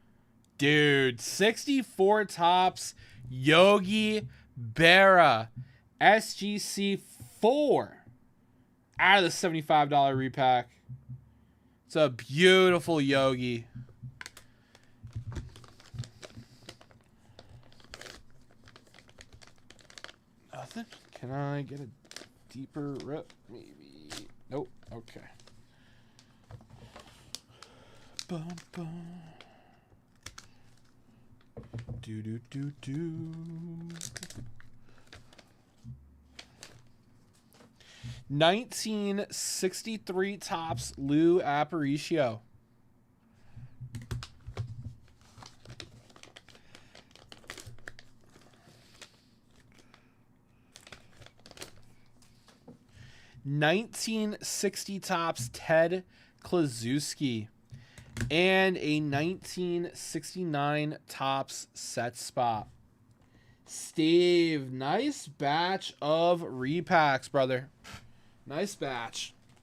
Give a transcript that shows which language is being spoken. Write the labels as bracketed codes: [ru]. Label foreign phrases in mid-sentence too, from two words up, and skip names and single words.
[en] Dude, 64 Topps Yogi Berra SGC 4 out of the $75 repack. It's a beautiful Yogi. Nothing? Can I get a deeper rip? Maybe. Nope. Okay. Bum, bum. Do do do do. 1963 Topps Lou Aparicio. '60 Topps Ted Klaczewski. And a 1969 Topps set spot. Steve, nice batch of repacks, brother. Nice batch.